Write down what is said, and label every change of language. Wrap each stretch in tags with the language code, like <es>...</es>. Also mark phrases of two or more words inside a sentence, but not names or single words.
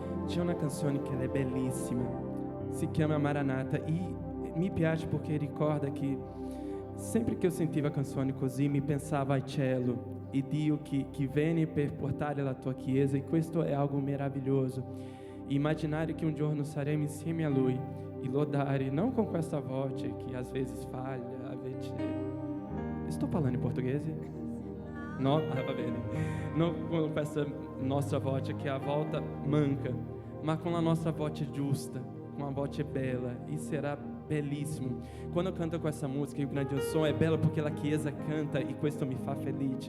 <it>C'è una canzone che è bellissima, si chiama Maranata, e mi piace perché ricorda che sempre che eu sentiva canzoni così mi pensava al cielo e Dio che viene per portare la tua chiesa, e questo è algo meraviglioso. Immaginare che un giorno saremo insieme a Lui e lodare,</it> <pt>não com</pt> <it>questa voce</it> <pt>que às vezes falha, a vezes... Estou falando em português?</pt> <it>No? Ah, va bene. Non con questa nostra voce che a volta manca, ma com a nostra voce giusta, com a voce bella, e será bellissimo.</it> <pt>Quando eu canto com essa música, e o grande som é belo porque</pt> <it>la chiesa canta e questo mi fa felice.</it>